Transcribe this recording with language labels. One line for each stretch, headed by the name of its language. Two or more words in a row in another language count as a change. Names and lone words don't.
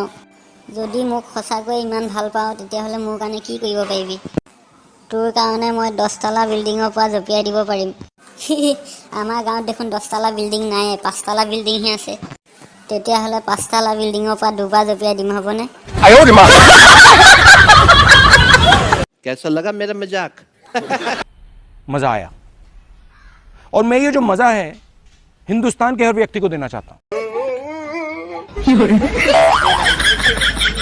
Assamese: যদি মোক সঁচাকৈ ইমান ভাল পাওঁ, তেতিয়াহ'লে মোৰ কাৰণে কি কৰিব পাৰিবি? তোৰ কাৰণে মই 10 তালা বিল্ডিঙৰ পৰা জঁপিয়াই দিব পাৰিম। আমাৰ গাঁৱত দেখোন 10 তালা বিল্ডিং নাই, 5 তালা বিল্ডিংহে আছে। তেতিয়াহ'লে 5 তালা বিল্ডিঙৰ পৰা দুবাৰ জঁপিয়াই দিম, হ'বনে?
Hindi: कैसा लगा मेरा मजाक? मजा आया और मैं ये जो मजा है हिंदुस्तान के हर व्यक्ति को देना चाहता हूं।